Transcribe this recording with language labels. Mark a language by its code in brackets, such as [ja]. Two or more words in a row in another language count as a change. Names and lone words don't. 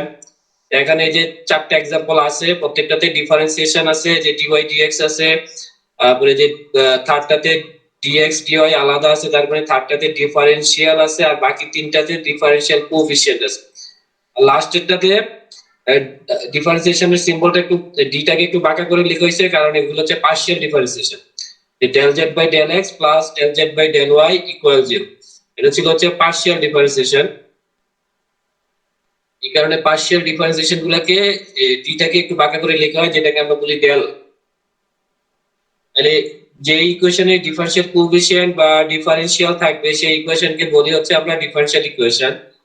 [bn] এখানে যে 4টা एग्जांपल আছে, প্রত্যেকটাতে ডিফারেন্সিয়েশন আছে, যে [en] dy dx [bn] আছে, তারপরে যে থার্ডটাতে [en] dx dy [bn] আলাদা আছে, তারপরে থার্ডটাতে ডিফারেনশিয়াল আছে, আর বাকি তিনটাতে [en] differential coefficient [bn] আছে। আর লাস্টেরটাতে ডিফারেন্সিয়েশনের সিম্বলটা একটু ডিটাকে একটু বাঁকা করে লেখা হয়েছে, কারণ এগুলো হচ্ছে [en] partial differentiation. del z by del x plus del z by del y equal 0, [bn] এটা ছিল হচ্ছে [en] partial differentiation. [bn] এই কারণে [en] partial differentiation [bn] গুলাকে ডিটাকে একটু বাঁকা করে লেখা হয়, যেটাকে আমরা বলি ডেল। তাহলে যে ইকুয়েশনে [en] differential coefficient [bn] বা ডিফারেনশিয়াল থাকবে সেই ইকুয়েশনকে বলি হচ্ছে আমরা [en] differential equation.